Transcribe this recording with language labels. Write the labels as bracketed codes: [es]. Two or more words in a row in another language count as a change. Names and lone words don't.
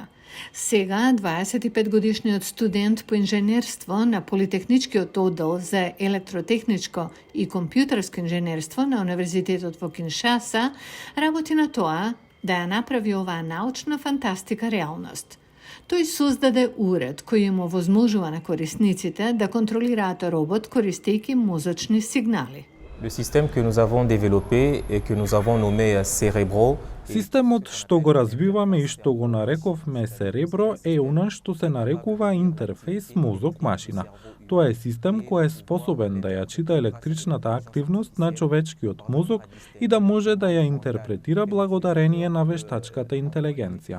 [mk] Сега, 25-годишниот студент по инженерство на Политехничкиот оддел за електротехничко и компјутерско инженерство на Универзитетот во Киншаса, работи на тоа да ја направи оваа научна фантастика реалност. Тој создаде уред кој им овозможува на корисниците да контролираат робот користејќи мозочни сигнали. [fr] Le système que nous avons développé et que nous avons nommé Cerebro. [mk] Системот што го развиваме и што го нарековме Cerebro е она што се нарекува интерфејс мозок-машина. Тоа е систем кој е способен да ја чита електричната активност на човечкиот мозок и да може да ја интерпретира благодарение на вештачката интелигенција.